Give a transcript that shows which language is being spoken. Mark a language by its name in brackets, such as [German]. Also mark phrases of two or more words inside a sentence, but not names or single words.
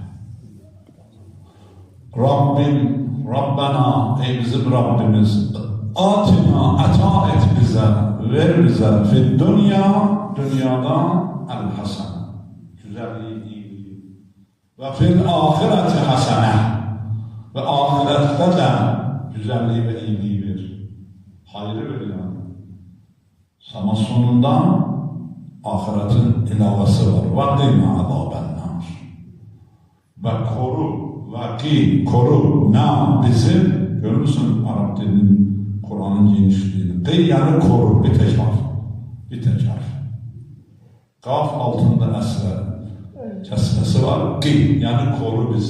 [Turkish] Rabbena, ey bizim Rabbimiz, atina, ata et bize, ver bize, [Arabic] في الدنيا الحسنة, [Turkish] güzelliği, iyiliği, [Arabic] وفي الآخرة حسنة, [Turkish] ve ahirette de güzelliği ve iyiliği ver. Hayrı ver yani. Ama sonunda ahiretin ilavesi var. [Arabic] وَقِنَا عَذَابَ النَّارِ [Turkish] ve koru, na bizi, görür müsün Arap dilinin, Kur'an'ın genişliğini? Qi yani koru, bir tek harf. Qaf altında əsrə, kəsməsi var, qi yani koru bizi.